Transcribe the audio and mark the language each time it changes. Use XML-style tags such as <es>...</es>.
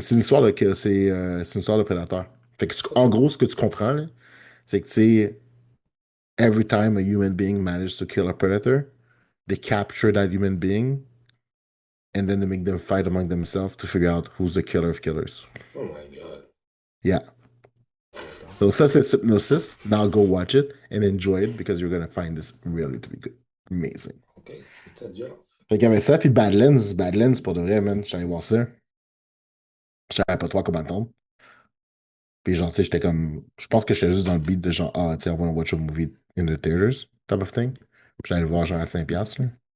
<fr>C'est une histoire de, c'est une histoire de prédateur. Fait que en Ok. gros, ce que tu comprends, là, c'est que tu sais,</fr> <en>every time a human being manages to kill a predator, they capture that human being and then they make them fight among themselves to figure out who's the killer of killers. Oh my God. Yeah.</en> <fr>Attends, c'est ça, quoi? c'est Hypnosis.</fr> <en>Now go watch it and enjoy it because you're gonna find this really to be good. Amazing.</en> <fr>Ok, petite violence. Fait qu'il y avait ça, puis Badlands. Badlands, pour de vrai, man. J'allais voir ça. Je savais pas trop comment attendre. Puis genre, tu sais, j'étais comme. Je pense que j'étais juste dans le beat de genre, ah, tu sais,</fr> <en>I wanna watch a movie in the theaters, type of thing.</en> <fr>Puis j'allais le voir genre à 5$, là.</fr>